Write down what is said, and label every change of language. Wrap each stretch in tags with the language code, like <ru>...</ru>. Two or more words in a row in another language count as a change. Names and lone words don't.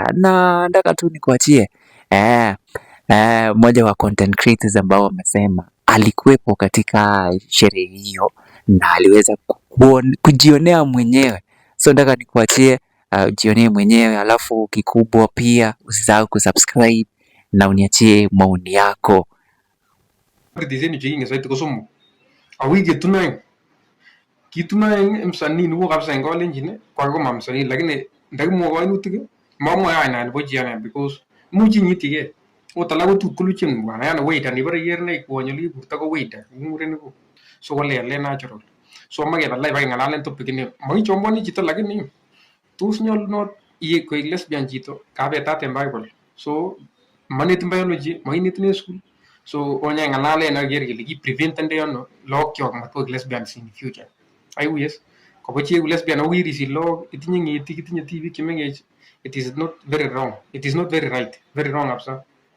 <sw>Na nataka tu nikuachie mmoja wa</sw> <en>content creators</en> <sw>ambao wamesema alikuwepo katika sherehe hiyo na aliweza kujionea mwenyewe. So nataka nikuachie ujionee mwenyewe, alafu kikubwa pia usisahau kusubscribe na uniachie maoni yako.</sw> <kln>Kitunaeng msanii nuko kabisa eng Kalenjin kwa koma msanii, lakini ndakimwa kainutik mamwa aina nebo jiana because muchi nyitige otala ko tut kuluchen bwana, yana waiter ni bare yer nei kwonyoli burta ko waiter ngure ko so wale le natural. So mage balai ba ngalalen topic ni mai chomboni chito, lakini tus nyolunot iye ko lesbian chito kabetate Bible. So manit biology mainit ne school, so onya ngalalen ager kele ki prevent ande yono lokyok matko</kln> <en>lesbians in future. Yes,</en> <kln>kobochie lesbian awiri silo itinye ngiti kitinye TV kimengech,</kln> <en>it is not very wrong, it is not very right, very wrong absa.</en>